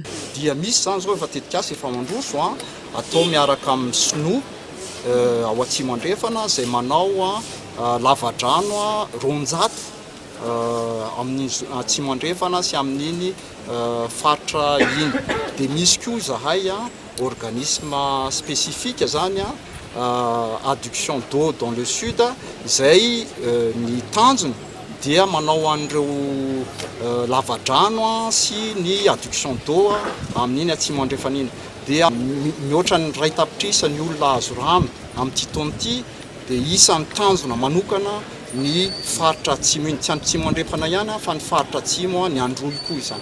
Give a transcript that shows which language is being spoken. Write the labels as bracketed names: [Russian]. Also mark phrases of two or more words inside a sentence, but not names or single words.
[Malagasy] Dia misy zany zao efa tetikasa efa mandroso atao miaraka amin'ny sinoa ao atsimo andrefana izay manao lavadrano ronjato amin'ny atsimo andrefana sy amin'iny faritra iny. Dia misy koa zahay [French] organisme spécifique [Malagasy] zany [French] adduction d'eau dans le sud [Malagasy] izay ny tanjony dia manao an'ireo lavadrano sy ny [French] adduction d'eau [Malagasy] amin'iny atsimo andrefana iny. Dia mihoatra ny 2 tapitrisa ny olona azo rano amin'ity taona ity dia isan'ny tanjona manokana ny faritra atsimo iny, tsy atsimo andrefana ihany fa ny faritra atsimo ny androy koa izany.